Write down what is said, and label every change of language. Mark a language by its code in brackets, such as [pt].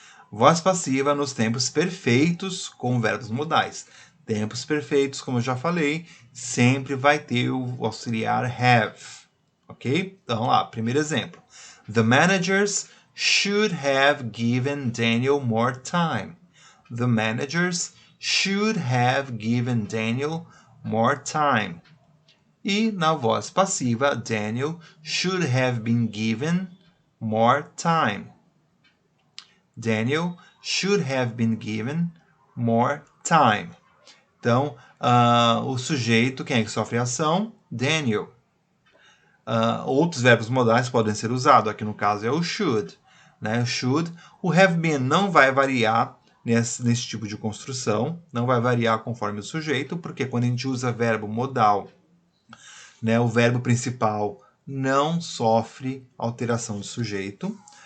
[pt] Voz passiva nos tempos perfeitos com verbos modais. Tempos perfeitos, como eu já falei, sempre vai ter o auxiliar have. Ok? Então lá, primeiro exemplo. [en] The managers should have given Daniel more time. The managers should have given Daniel more time. [pt] E na voz passiva, [en] Daniel should have been given more time. Daniel should have been given more time. [pt] Então, o sujeito, quem é que sofre a ação? Daniel. Outros verbos modais podem ser usados. Aqui no caso é o should. Né? Should. O have been não vai variar nesse tipo de construção. Não vai variar conforme o sujeito, porque quando a gente usa verbo modal, né, o verbo principal não sofre alteração de sujeito.